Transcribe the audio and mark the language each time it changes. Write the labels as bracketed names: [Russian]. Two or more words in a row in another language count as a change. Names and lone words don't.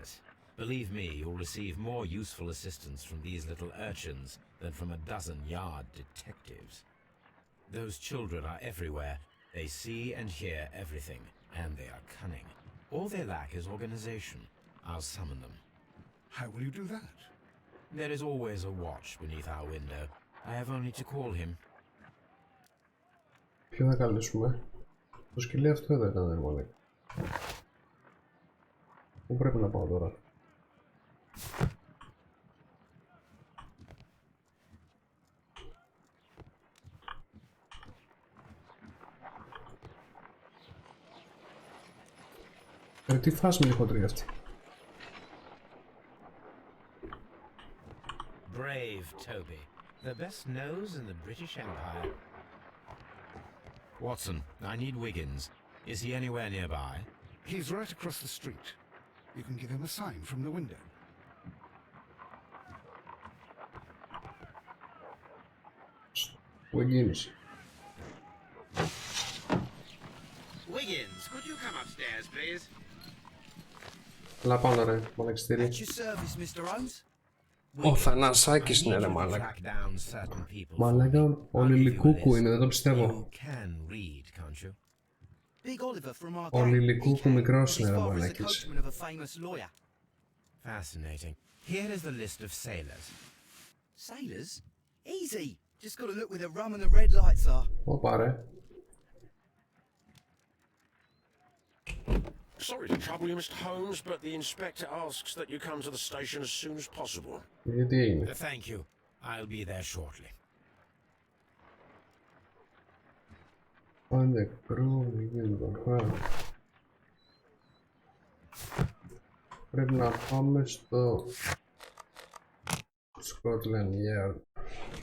[English] Believe me, you'll receive more useful assistance from these little urchins than from a dozen yard detectives. Those children are everywhere. They see and hear everything, and they are cunning. All they lack is organization. I'll summon them. How will you do that? There is always a watch beneath our window. I have only to call him. [Greek] Ποιο θα καλέσουμε? Το σκυλί αυτό εδώ ήταν μόνο. Πού πρέπει να πάω τώρα? Τι φάση με λιχότρια αυτή? [English] Brave Toby, the best nose in the British Empire. Watson, I need Wiggins. Is he anywhere nearby? He's right across the street. You can give him a sign from the window. Wiggins. Wiggins, could you come upstairs, please? [Greek] Λα πάνω ρε, μαλακιστήρι. Ο Θανασάκης είναι ρε μαλάκα. Μαλάκα, ο Λιλικούκου είναι, δεν το πιστεύω. Ο Λιλικούκου μικρός είναι ρε μαλάκης. [English] Fascinating. Here is the list of sailors. Sailors? Easy. Just got to look where the rum and the red lights are. [Greek] Ωπα ρε. [English] Sorry to trouble you, Mr. Holmes, but the inspector asks that you come to the station as soon as possible. [Greek] Γιατί έγινε? [English] Thank you. I'll be there shortly. [Greek] Πάνε κρού, γίνεται. Πρέπει να πάμε στο Scotland Yard.